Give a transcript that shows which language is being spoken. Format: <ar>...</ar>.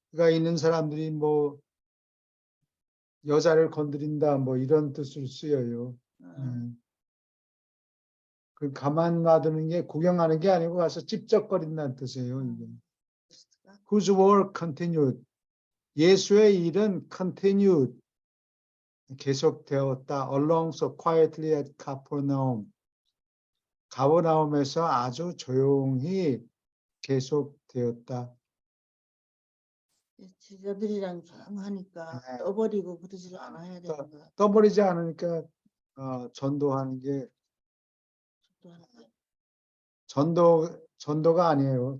<ko>있는 사람들이 뭐 여자를 건드린다 뭐 이런 뜻으로 쓰여요. 그 가만 놔두는 게 구경하는 게 아니고 가서 찝쩍거린다는 뜻이에요. 이게.</ko> <en>Whose work continued.</en> <ko>예수의 일은 continued. 계속되었다.</ko> <en>Along so quietly at Capernaum.</en> <ko>가버나움에서 아주 조용히 계속되었다. 제자들이랑 조용하니까 네. 떠버리고 그러지 않아야 되는 것 같아요. 떠버리지 않으니까 전도하는 게 전도가 아니에요.</ko>